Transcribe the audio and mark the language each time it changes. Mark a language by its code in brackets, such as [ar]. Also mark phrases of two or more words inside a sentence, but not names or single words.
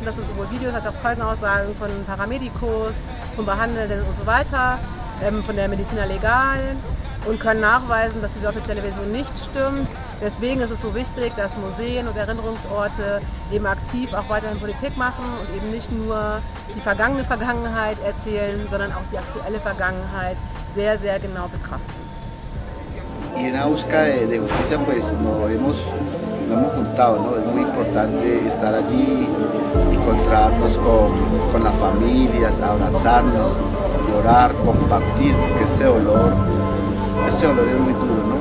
[de] Das sind sowohl Videos als auch Zeugenaussagen von Paramedicos, von Behandelnden und so weiter, von der Medicina Legal, und können nachweisen, dass diese offizielle Version nicht stimmt. Deswegen ist es so wichtig, dass Museen und Erinnerungsorte eben aktiv auch weiterhin Politik machen und eben nicht nur die vergangene Vergangenheit erzählen, sondern auch die aktuelle Vergangenheit sehr, sehr genau betrachten. [es] Y en la búsqueda de justicia pues nos hemos juntado, ¿no? Es muy importante estar allí, encontrarnos con las familias, abrazarnos, llorar, compartir, porque este dolor es muy duro, ¿no?